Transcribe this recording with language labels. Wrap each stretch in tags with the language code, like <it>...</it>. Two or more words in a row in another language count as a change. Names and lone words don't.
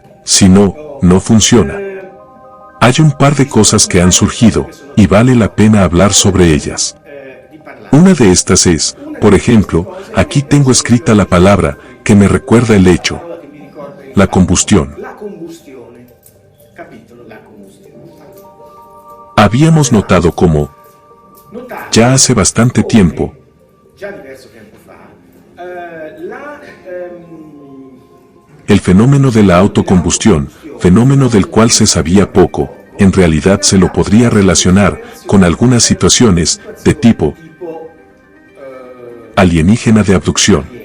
<es>Si no, no funciona. Hay un par de cosas que han surgido, y vale la pena hablar sobre ellas. Una de estas es, por ejemplo, aquí tengo escrita la palabra que me recuerda el hecho, la combustión.</es> <it>La combustione. Capitolo? La combustione.</it> <es>Habíamos notado cómo, ya hace bastante tiempo,</es> <it>Già diverso tempo fa,</it> <es>el fenómeno de la autocombustión, fenómeno del cual se sabía poco, en realidad se lo podría relacionar con algunas situaciones de tipo alienígena de abducción.</es>